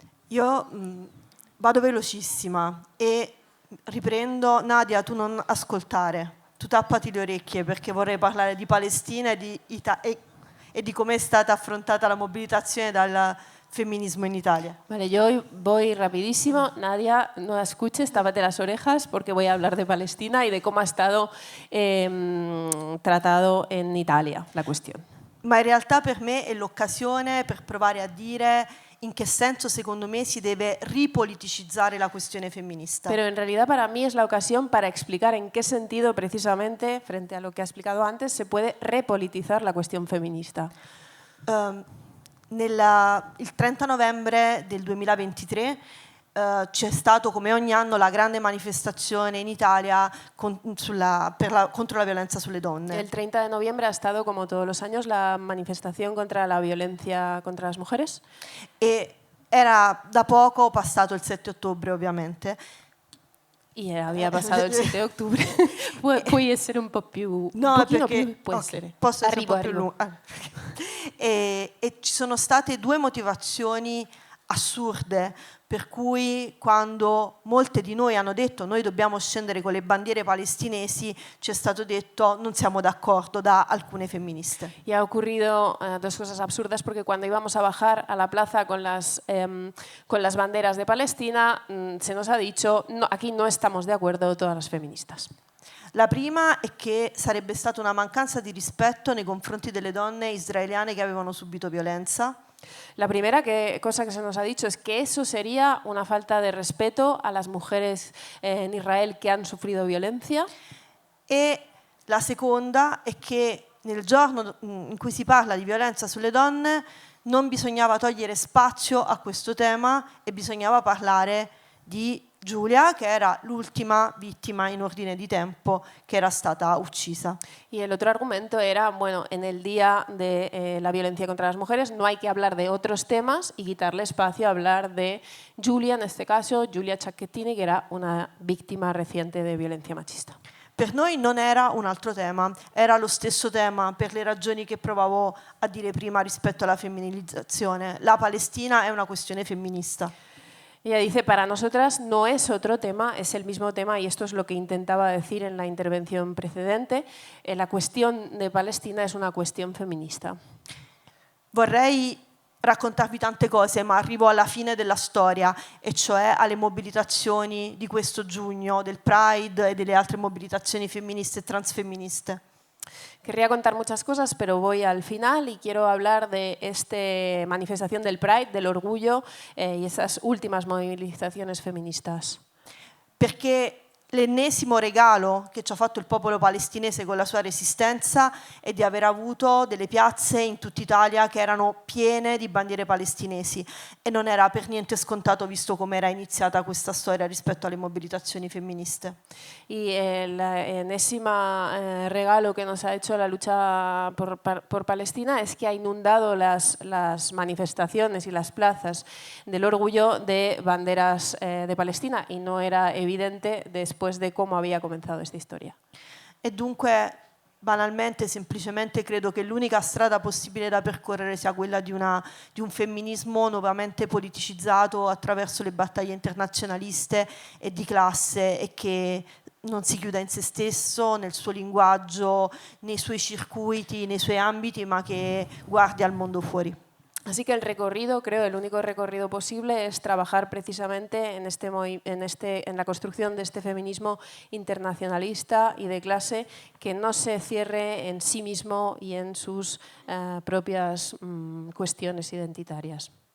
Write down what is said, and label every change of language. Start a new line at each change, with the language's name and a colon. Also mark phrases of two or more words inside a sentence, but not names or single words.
Italian: Io vado velocissima e riprendo. Nadia, tu non ascoltare, tu tappati le orecchie perché vorrei parlare di Palestina e di come è stata affrontata la mobilitazione dal
Spanish: feminismo en Italia. Vale, yo hoy voy rapidísimo. Nadia, no escuches, tápate las orejas porque voy a hablar de Palestina y de cómo ha estado tratado en Italia la cuestione.
Italian: Ma in realtà per me è l'occasione per provare a dire in che senso secondo me si deve ripoliticizzare la questione femminista.
Spanish: Pero en realidad para mí es la ocasión para explicar en qué sentido precisamente, frente a lo que ha explicado antes, se puede repolitizar la cuestión feminista.
Italian: Il 30 novembre del 2023 c'è stato come ogni anno la grande manifestazione in Italia contro la violenza sulle donne.
Spanish: El 30 de noviembre ha estado, como todos los años, la manifestación contra la violencia contra las mujeres.
Italian: E era da poco passato il 7 ottobre ovviamente.
Spanish: Y había pasado el 7 de octubre.
Italian: Puoi essere un po' più... No, un pochino perché più, può essere. posso essere Arrivo, un po' più arrivo. lunga. E ci sono state due motivazioni assurde per cui quando molte di noi hanno detto noi dobbiamo scendere con le bandiere palestinesi, ci è stato detto non siamo d'accordo da alcune femministe.
Spanish: Y ha ocurrido dos cosas absurdas porque cuando íbamos a bajar a la plaza con las banderas de Palestina se nos ha dicho no, aquí no estamos de acuerdo todas las feministas.
Italian: La prima è che sarebbe stata una mancanza di rispetto nei confronti delle donne israeliane che avevano subito violenza.
Spanish: La primera cosa que se nos ha dicho es que eso sería una falta de respeto a las mujeres en Israel que han sufrido violencia.
Italian: E la seconda è che nel giorno in cui si parla di violenza sulle donne non bisognava togliere spazio a questo tema e bisognava parlare di Giulia, che era l'ultima vittima in ordine di tempo che era stata uccisa.
Spanish: Y el otro argumento era, bueno, en el día de la violencia contra las mujeres no hay que hablar de otros temas y quitarle espacio a hablar de Giulia, en este caso, Giulia Cecchettin, que era una víctima reciente de violencia machista.
Italian: Per noi non era un altro tema, era lo stesso tema per le ragioni che provavo a dire prima rispetto alla femminilizzazione. La Palestina è una questione femminista.
Spanish: Ella dice, para nosotras no es otro tema, es el mismo tema y esto es lo que intentaba decir en la intervención precedente. La cuestión de Palestina es una cuestión feminista.
Italian: Vorrei raccontarvi tante cose, ma arrivo alla fine della storia, e cioè alle mobilitazioni di questo giugno, del Pride e delle altre mobilitazioni femministe e transfemministe.
Spanish: Querría contar muchas cosas, pero voy al final y quiero hablar de esta manifestación del Pride, del orgullo y esas últimas movilizaciones feministas.
Italian: Perché l'ennesimo regalo che ci ha fatto il popolo palestinese con la sua resistenza è di aver avuto delle piazze in tutta Italia che erano piene di bandiere palestinesi, e non era per niente scontato visto come era iniziata questa storia rispetto alle mobilitazioni femministe.
Spanish: Y el enésimo regalo que nos ha hecho la lucha por Palestina es que ha inundado las manifestaciones y las plazas del orgullo de banderas de Palestina y no era evidente después de cómo había comenzado esta historia.
Italian: E dunque, banalmente, semplicemente credo che l'unica strada possibile da percorrere sia quella di un femminismo nuovamente politicizzato attraverso le battaglie internazionaliste e di classe, e che non si chiuda in se stesso, nel suo linguaggio, nei suoi circuiti, nei suoi ambiti, ma che guardi al mondo fuori.
Spanish: Así que el recorrido, creo, el único recorrido posible es trabajar precisamente en la construcción de este feminismo internacionalista y de clase que no se cierre en sí mismo y en sus propias cuestiones identitarias.